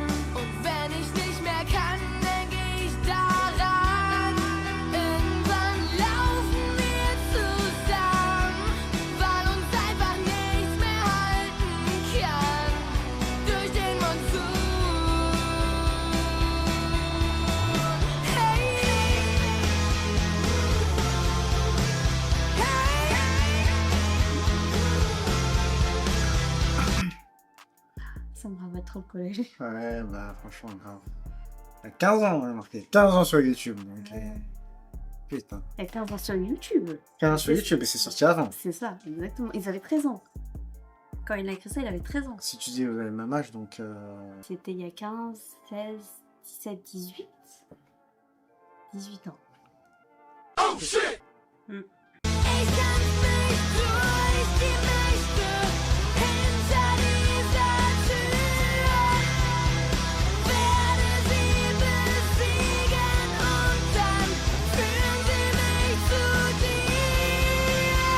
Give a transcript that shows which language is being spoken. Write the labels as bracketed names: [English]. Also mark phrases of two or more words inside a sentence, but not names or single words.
[German] Und wenn ich nicht mehr kann, denke ich daran. Irgendwann laufen wir zusammen, weil uns einfach nichts mehr halten kann. Durch den Monsun. Hey. [French] Ça me rappelle trop le collège. Ouais, bah, franchement, grave. Il y a 15 ans, on a marqué. 15 ans sur YouTube. Donc, putain. Elle était encore sur YouTube. 15 ans sur YouTube et c'est sorti avant. C'est ça, exactement. Ils avaient 13 ans. Quand il a écrit ça, il avait 13 ans. Si tu dis vous avez le même âge, donc. C'était il y a 15, 16, 17, 18. 18 ans. [German] Ich kann nicht durch die Nächte hinter dieser Tür. Werde sie besiegen und dann führen sie mich zu dir.